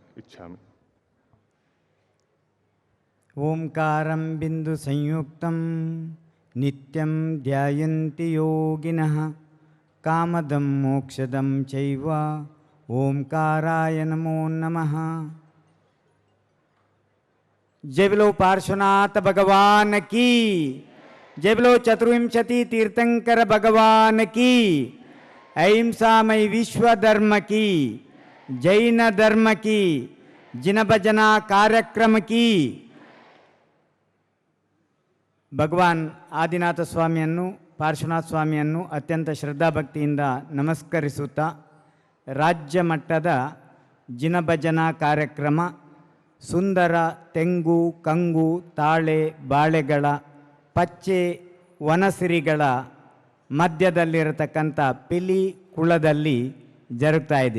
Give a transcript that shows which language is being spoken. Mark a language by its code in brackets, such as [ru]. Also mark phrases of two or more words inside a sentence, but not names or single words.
[sa] ಇಚ್ಛಾಮಿ. ಓಂಕಾರಂ ಬಿಂದು ಸಂಯುಕ್ತಂ ನಿತ್ಯಂ ಧ್ಯಾಯಂತಿ ಯೋಗಿನಃ ಕಾಮದಂ ಮೋಕ್ಷದಂ ಚೈವ ಓಂಕಾರಾಯ ನಮೋ ನಮಃ. [hi] जय बोलो पार्श्वनाथ भगवान की, जय बोलो चतुर्विंशति तीर्थंकर भगवान की, अहिंसामय विश्व धर्म की, जैन धर्म की, जिन भजना कार्यक्रम की. [kn] ಭಗವಾನ್ ಆದಿನಾಥ ಸ್ವಾಮಿಯನ್ನು ಪಾರ್ಶ್ವನಾಥ ಸ್ವಾಮಿಯನ್ನು ಅತ್ಯಂತ ಶ್ರದ್ಧಾಭಕ್ತಿಯಿಂದ ನಮಸ್ಕರಿಸುತ್ತಾ ರಾಜ್ಯ ಮಟ್ಟದ ಜಿನಭಜನಾ ಕಾರ್ಯಕ್ರಮ ಸುಂದರ ತೆಂಗು ಕಂಗು ತಾಳೆ ಬಾಳೆಗಳ ಪಚ್ಚೆ ವನಸಿರಿಗಳ ಮಧ್ಯದಲ್ಲಿರತಕ್ಕಂಥ ಪಿಲಿ ಕುಳದಲ್ಲಿ ಜರುಗ್ತಾ ಇದೆ.